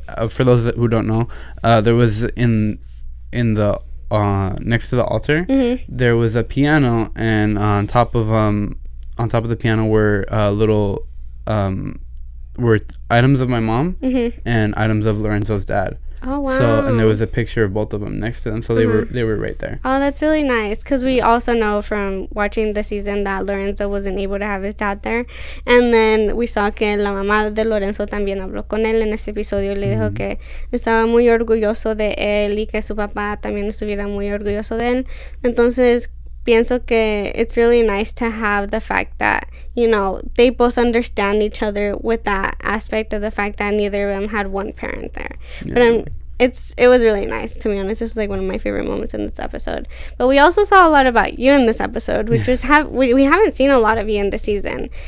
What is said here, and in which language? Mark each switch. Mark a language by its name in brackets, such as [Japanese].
[English] For those who don't know, there was in the next to the altar, there was a piano, and on top of the piano were little were items of my mom and items of Lorenzo's dad. Oh, wow. So, and there was a picture of both of them next to them, so they were right there. Oh, that's really nice, because we also know from watching the season that Lorenzo wasn't able to have his dad there, and then we saw [Spanish] que la mamá de Lorenzo también habló con él en este episodio y le dijo que estaba muy orgulloso de él y que su papá también estuviera muy orgulloso de él. Entonces pienso que [English] it's really nice to have the fact that, they both understand each other with that aspect of the fact that neither of them had one parent there. Yeah. But it was really nice, to be honest. This was like one of my favorite moments in this episode. But we also saw a lot about you in this episode, which was we haven't seen a lot of you in the season.